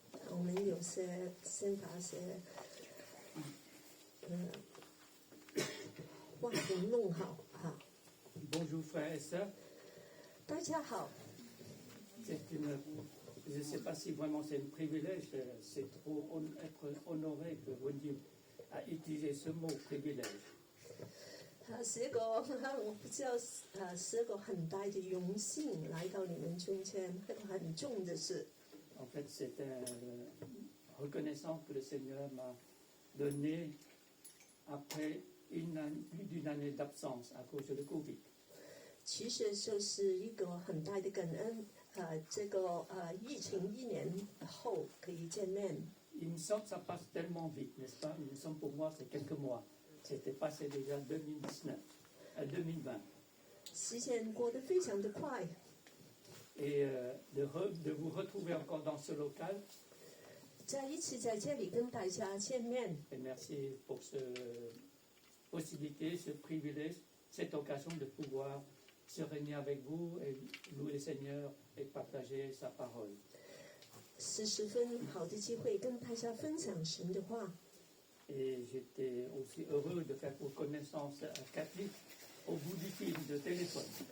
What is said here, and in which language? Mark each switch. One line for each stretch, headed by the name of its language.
Chinese: 我们有些先把些话题弄好哈。
French: Bonjour frères et sœurs.
Chinese: 大家好，
French: C'est une, je ne sais pas si vraiment c'est un privilège, c'est trop être honoré que Wendy a utilisé ce mot privilège.
Chinese: 是一个我不知道是一个很大的荣幸来到你们中间，一个很重的事。
French: En fait, c'est reconnaissant que le Seigneur m'a donné après plus d'une année d'absence à cause de le Covid.
Chinese: 其实就是一个很大的感恩，这个疫情1年后可以见面。
French: Il me semble que ça passe tellement vite, n'est-ce pas? Il me semble pour moi c'est quelques mois. C'était passé déjà 2019, 2020.
Chinese: 时间过得非常的快，
French: Et de vous retrouver encore dans ce local,
Chinese: 再一次在这里跟大家见面，
French: et merci pour cette possibilité, ce privilège, cette occasion de pouvoir se réunir avec vous et louer le Seigneur et partager sa parole.
Chinese: 是十分好的机会跟大家分享神的话。
French: Et j'étais aussi heureux de faire vos connaissances à Cathy au bout du fil de téléphone.